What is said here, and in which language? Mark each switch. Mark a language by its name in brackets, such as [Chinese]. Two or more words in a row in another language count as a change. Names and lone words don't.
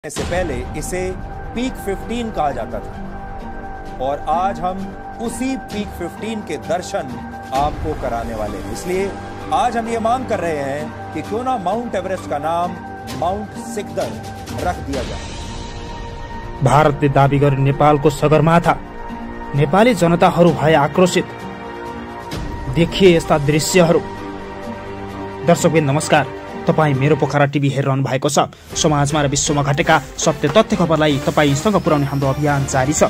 [Hindi] से पहले इसे पीक 15 कहा जाता था और आज हम उसी पीक 15 के दर्शन आपको कराने वाले हैं। इसलिए आज हम ये मांग कर रहे हैं कि क्यों ना माउंट एवरेस्ट का नाम माउंट सिकदर रख दिया जाए। [Nepali] भारतले दाबी गरे नेपालको सगरमाथा, नेपाली जनताहरू भए आक्रोशित। देखिए यस्ता दृश्यहरू। दर्शकबिन नमस्कार, तपाई मेरो पोखरा टिभी हेरिरहनु भएको छ। समाजमा र विश्वमा घटेका सत्य तथ्य खबरलाई तपाईसँग पुर्याउने हाम्रो अभियान जारी छ।